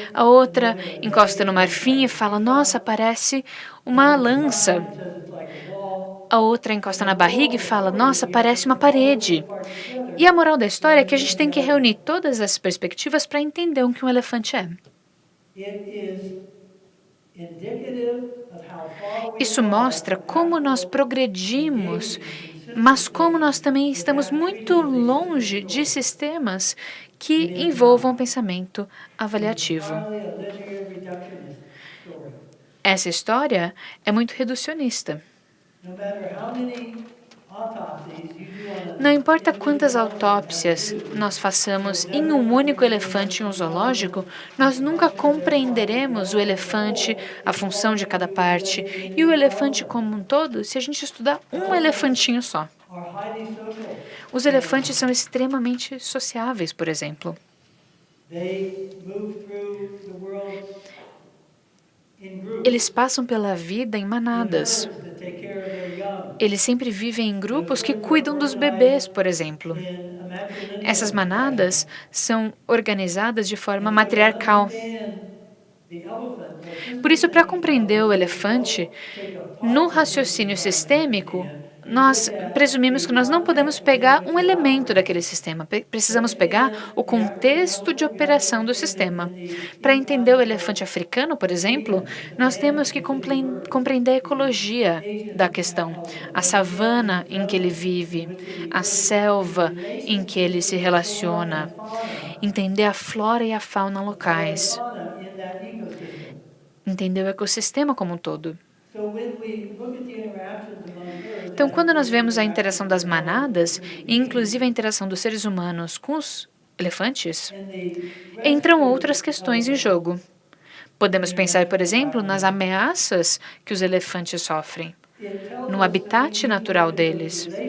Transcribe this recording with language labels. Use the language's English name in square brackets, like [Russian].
[Portuguese] A outra encosta no marfim e fala, nossa, parece uma lança. [English] says it's like a wall. [Portuguese] A outra encosta na barriga e fala, nossa, parece uma parede. E a moral da história é que a gente tem que reunir todas as perspectivas para entender o que um elefante é. [English] It is indicative of how far we [Portuguese] Isso mostra como nós progredimos, mas como nós também estamos muito longe de sistemas que envolvam pensamento avaliativo. [English] are a linear reductionist story. [Portuguese] Essa história é muito reducionista. [English] No matter how many autopsies you do on [Portuguese] Não importa quantas autópsias nós façamos em um único elefante em um zoológico, nós nunca compreenderemos o elefante, a função de cada parte e o elefante como um todo se a gente estudar um elefantinho só. [English] are highly social. [Portuguese] Os elefantes são extremamente sociáveis, por exemplo. [English] They move through the world in groups. [Portuguese] Eles passam pela vida em manadas. [English] Herds that take care of their young. [Portuguese] Eles sempre vivem em grupos que cuidam dos bebês, por exemplo. [English] In a matrilineal [Portuguese] Essas manadas são organizadas de forma matriarcal. [English] fashion. The elephant, the [Portuguese] Por isso, para compreender o elefante, no raciocínio sistêmico, nós presumimos que nós não podemos pegar um elemento daquele sistema. Precisamos pegar o contexto de operação do sistema. Para entender o elefante africano, por exemplo, nós temos que compreender a ecologia da questão, a savana em que ele vive, a selva em que ele se relaciona, entender a flora e a fauna locais, [English] fauna in that ecosystem. [Portuguese] entender o ecossistema como um todo. [English] So when we look at the interactions among herds, [Portuguese] Então, quando nós vemos a interação das manadas, e inclusive a interação dos seres humanos com os elefantes, [English] and the [Portuguese] entram outras questões em jogo. Podemos pensar, por exemplo, nas ameaças que os elefantes sofrem, no habitat natural deles.